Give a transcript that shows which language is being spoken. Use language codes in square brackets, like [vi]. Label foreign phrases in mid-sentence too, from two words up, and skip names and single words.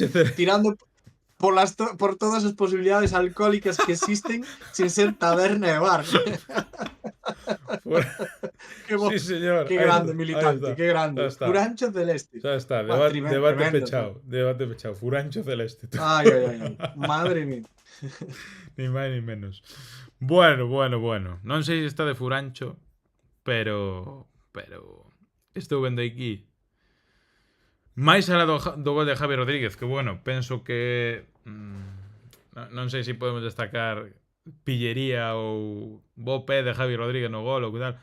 [gl] tirando por todas as posibilidades alcohólicas que existen sin ser taberna e bar. Que bo, [es] Sí, señor. que Ahí grande, está, militante, ahí está. que grande. Ya está. Furancho Celeste. Ya está, Buah, debate tremendo, [gl] pechado. Debate pechado. Furancho celeste. [es] Ay, ay, ay, ay. Madre mía. [gl] Ni máis ni menos. Bueno. Non sei se está de Furancho, pero estou vendo aquí máis alá do gol de Javi Rodríguez, que bueno, penso que non sei se podemos destacar pillería ou bo pé de Javi Rodríguez no gol ou que tal.